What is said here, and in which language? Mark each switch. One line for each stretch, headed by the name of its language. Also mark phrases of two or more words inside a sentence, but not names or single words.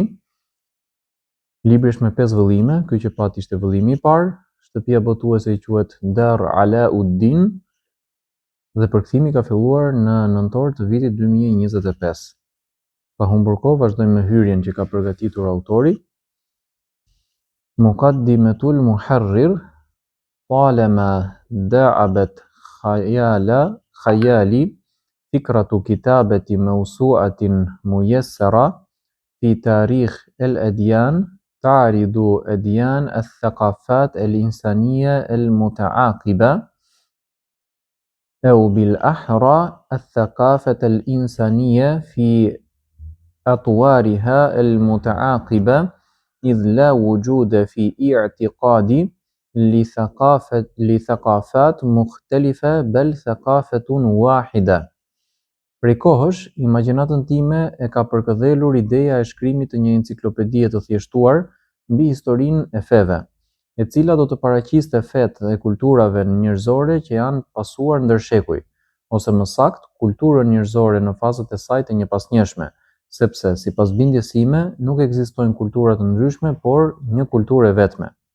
Albanian: Libri është me 5 vëllime, ky që pat ishte vëllimi i parë, shtëpia botuese i quhet Dar Alauddin dhe përkthimi ka filluar në nëntor të vitit 2025. Pa humbur kohë, vazhdojmë me hyrjen që ka përgatitur autori.
Arabic: مقدمة المحرر طالما داعبت خيالي فكرة كتابة موسوعة ميسرة في تاريخ الأديان تعرض أديان الثقافات الإنسانية المتعاقبة أو بالأحرى الثقافة الإنسانية في أطوارها المتعاقبة إذ لا وجود في اعتقادي لثقافات مختلفة بل ثقافة واحدة.
Albanian: Prej kohësh, imagjinatën time e ka përkëdhelur ideja e shkrimit të një enciklopedie të thjeshtuar mbi historinë e feve, e cila do të paraqiste fetë dhe kulturave njerëzore që janë pasuar ndër shekuj, ose më saktë, kulturën njerëzore në fazat e saj të njëpasnjëshme, sepse sipas bindjes sime nuk ekzistojnë kultura të ndryshme, por një kulturë e vetme.